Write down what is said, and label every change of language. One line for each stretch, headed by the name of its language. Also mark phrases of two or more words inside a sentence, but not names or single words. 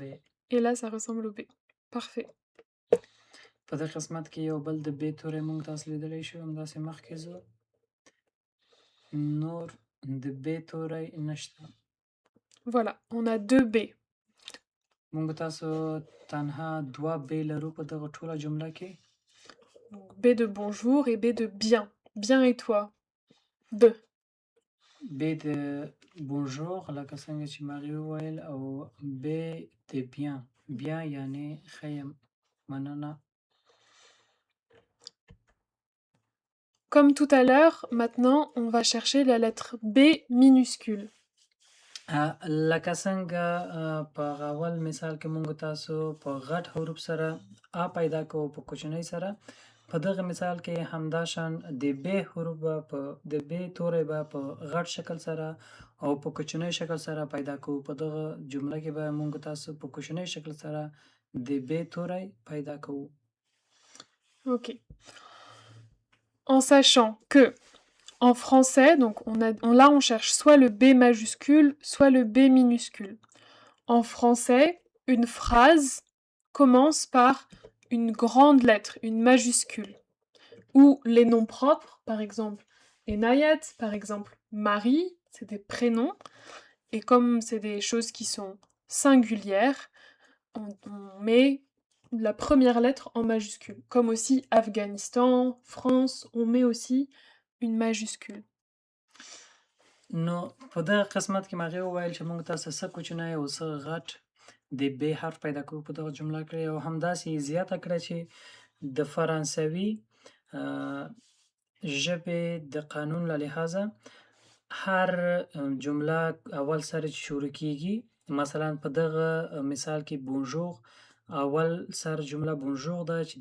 French: Et là, ça ressemble au B. Parfait.
Pashto: په دې قسمت کې یو بل د ب توری موږ تاسو لیدلی شو همداسې مخکې ځو نور د ب توری نشته.
French: Voilà, on a deux B.
Pashto: موږ تاسو تنها دوه ب لرو په دغه ټوله جمله کې.
French: B de bonjour et B de bien. Bien et toi? Deux.
Pashto: ب د بونژور لکه څنګه چې مغی وویل او ب د
French: bien bien
Pashto: یعنی ښه یم مننه.
French: Comme tout à l'heure, maintenant on va chercher la lettre B minuscule.
Pashto: لکه څنګه په اول مثال کې موږ تاسو په غټ حروف سره آ پیدا کوو په کوچنۍ سره په دغه مثال کې همدا شان د ب حروف په د ب توری به په غټ شکل سره او په کوچنۍ شکل سره پیدا کوو. په دغه جمله کې به موږ تاسو په کوچنۍ شکل سره د ب توری پیدا کوو.
French: Ok. En sachant que en français, donc là on cherche soit le B majuscule, soit le B minuscule. En français, une phrase commence par une grande lettre, une majuscule. Ou les noms propres, par exemple Enayat, par exemple Marie, c'est des prénoms. Et comme c'est des choses qui sont singulières, on met la première lettre en majuscule. Comme aussi Afghanistan, France, on met aussi une majuscule.
Pashto: نو په دغه قسمت کې مغه وویل چې موږ تاسو څه کوچنی او څه غټ د ب حرف پیدا کوو په دغه جمله کې او همداسې زیاته کړه چې د فرانسوي ژبې د قانون له لحاظه هر جمله اول سره چې شروع کیږي مثلا په دغه مثال کې بونژور اول سر جمله بونژور ده چې د